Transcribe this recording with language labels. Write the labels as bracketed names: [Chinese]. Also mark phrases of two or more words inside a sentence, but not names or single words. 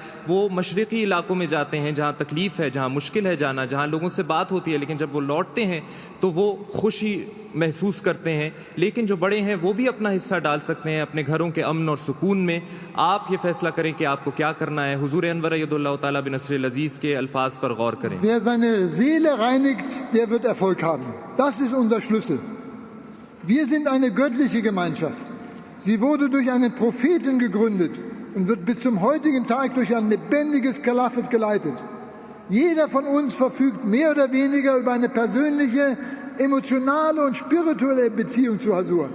[Urdu] وہ مشرقی علاقوں میں جاتے ہیں جہاں تکلیف ہے، جہاں مشکل ہے جانا، جہاں لوگوں سے بات ہوتی ہے، لیکن جب وہ لوٹتے ہیں تو وہ خوشی محسوس کرتے ہیں. لیکن جو بڑے ہیں وہ بھی اپنا حصہ ڈال سکتے ہیں اپنے گھروں کے امن اور سکون میں. آپ یہ فیصلہ کریں کہ آپ کو کیا کرنا ہے۔ حضور انور [Arabic] أيده الله تعالى بنصره العزيز [Urdu] کے الفاظ پر غور کریں. [German] Wer seine Seele reinigt, der wird Erfolg haben. Das ist unser Schlüssel. Wir sind eine göttliche Gemeinschaft. Sie wurde durch einen Propheten gegründet und wird bis zum heutigen Tag durch ein lebendiges Kalafat geleitet. Jeder von uns verfügt mehr oder weniger über eine persönliche, emotionale und spirituelle Beziehung zu Hazur.